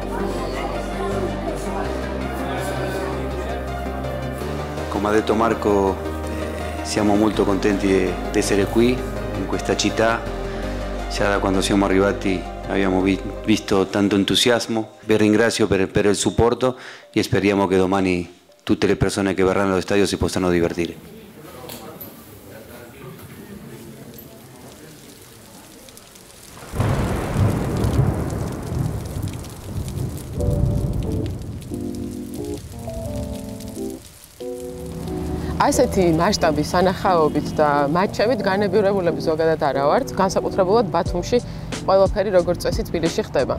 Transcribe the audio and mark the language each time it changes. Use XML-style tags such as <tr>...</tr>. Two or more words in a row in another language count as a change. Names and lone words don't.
<it>Come ha detto Marco, siamo molto contenti di essere qui, in questa città. Già da quando siamo arrivati abbiamo visto tanto entusiasmo. Vi ringrazio per il supporto e speriamo che domani tutte le persone che verranno allo stadio si possano divertire.</it> <ka>ასეთი მასშტაბის სანახაობით და მატჩებით განებიურებულები ზოგადად არა ვართ, განსაკუთრებულად ბათუმში ყველაფერი როგორც წესი თბილისში ხდება.</ka>